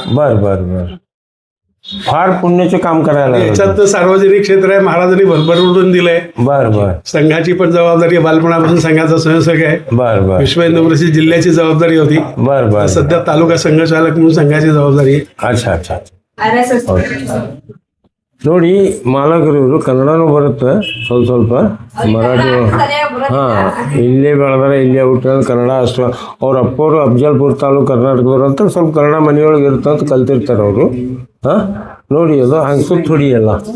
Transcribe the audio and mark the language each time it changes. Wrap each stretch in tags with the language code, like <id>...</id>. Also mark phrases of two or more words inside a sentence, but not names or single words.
<mr>बर फार पुण्याचे काम करायला. याच्यात सार्वजनिक क्षेत्र आहे, महाराजांनी भरभरून दिलंय. बर संघाची पण जबाबदारी, बालपणापासून संघाचा स्वयंसेवक आहे. विश्व हिंदू परिषद जिल्ह्याची जबाबदारी होती. सध्या तालुका संघचालक म्हणून संघाची जबाबदारी आहे. अच्छा.</mr> <kn>ನೋಡಿ, ಮಾಲಕರು ಕನ್ನಡನೂ ಬರುತ್ತೆ, ಸ್ವಲ್ಪ ಮರಾಠಿ. ಇಲ್ಲೇ ಬೆಳೆದಾರೆ, ಇಲ್ಲೇ ಹುಟ್ಟಿದ ಕನ್ನಡ ಅಷ್ಟು. ಅವ್ರ ಅಪ್ಪವರು ಅಫ್ಜಲ್ಪುರ ತಾಲೂಕು ಕರ್ನಾಟಕದವ್ರು ಅಂತ ಸ್ವಲ್ಪ ಕನ್ನಡ ಮನೆಯೊಳಗೆ ಇರುತ್ತೆ ಅಂತ ಕಲ್ತಿರ್ತಾರೆ ಅವರು. ನೋಡಿ, ಅದು ಹಂಗೆ ಸುತ್ತ ಹೊಡಿಯಲ್ಲ.</kn>